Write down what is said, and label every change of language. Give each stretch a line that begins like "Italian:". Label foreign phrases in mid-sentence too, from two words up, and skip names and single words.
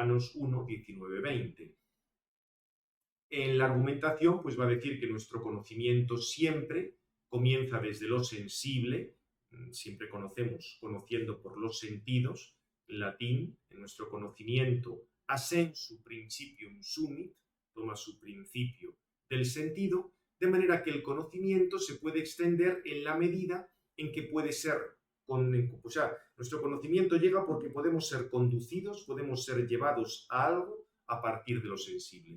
Spanish: Romanos 1, 19, 20. en la argumentación pues va a decir que nuestro conocimiento siempre comienza desde lo sensible, siempre conociendo por los sentidos, en latín, en nuestro conocimiento,
Latin: assensu principium sumit,
Spanish: toma su principio del sentido, de manera que el conocimiento se puede extender en la medida en que puede ser, o sea, nuestro conocimiento llega porque podemos ser conducidos, podemos ser llevados a algo a partir de lo sensible.